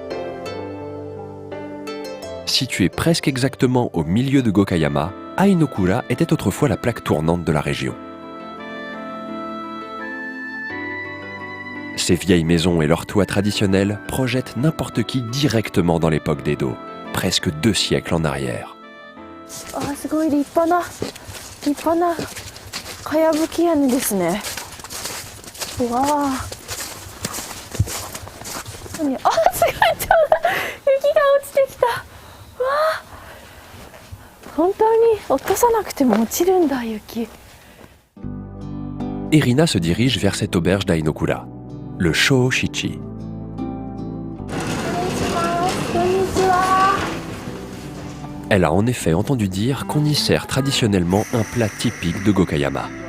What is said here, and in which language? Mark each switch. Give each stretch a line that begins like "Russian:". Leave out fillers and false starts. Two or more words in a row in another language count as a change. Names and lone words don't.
French: Situé presque exactement au milieu de Gokayama, Ainokura était autrefois la plaque tournante de la région. Ces vieilles maisons et leurs toits traditionnels projettent n'importe qui directement dans l'époque d'Edo, presque 2 siècles en arrière.
Japanese: あー、すごい立派なかやぶき屋根ですね。うわあ。すごい、ちょうど雪が落ちてきた。わあ。本当に落とさなくても落ちるんだ、雪。
French: Erina se dirige vers cette auberge d'Ainokura, le Shōshichi. Elle a en effet entendu dire qu'on y sert traditionnellement un plat typique de Gokayama.